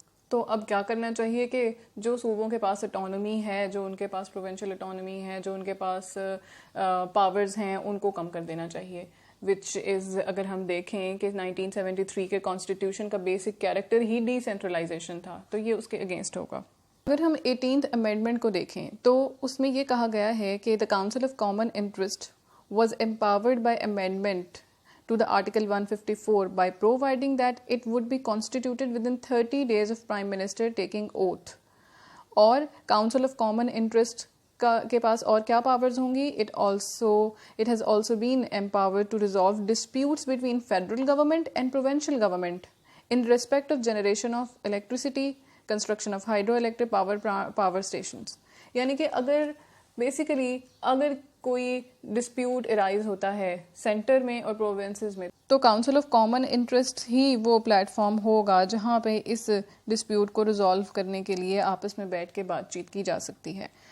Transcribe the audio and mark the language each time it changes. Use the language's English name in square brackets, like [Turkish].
[Urdu] تو اب کیا کرنا چاہیے کہ جو صوبوں کے پاس اٹانومی ہے, جو ان کے پاس پروونشل اٹانومی ہے, جو ان کے پاس پاورز ہیں ان کو کم کر دینا چاہیے, وچ از اگر ہم دیکھیں کہ 1973 کے کانسٹیٹیوشن کا بیسک کیریکٹر ہی ڈی سینٹرلائزیشن تھا, تو یہ اس کے اگینسٹ ہوگا. اگر ہم 18th امینڈمنٹ کو دیکھیں تو اس میں یہ کہا گیا ہے کہ دا council of common interest was [English] empowered by amendment to the Article 154 by providing that it would be constituted within 30 days of Prime Minister taking oath. [Urdu] اور Council of Common Interest کے پاس اور کیا پاورز ہوں گی؟ [English] It has also been empowered to resolve disputes between federal government and provincial government in respect of generation of electricity, construction of hydroelectric power stations. [Urdu] یعنی کہ اگر basically اگر کوئی ڈسپیوٹ ارائز ہوتا ہے سینٹر میں اور پروونسز میں تو کاؤنسل آف کامن انٹرسٹ ہی وہ پلیٹ فارم ہوگا جہاں پہ اس ڈسپیوٹ کو ریزالو کرنے کے لیے آپس میں بیٹھ کے بات چیت کی جا سکتی ہے.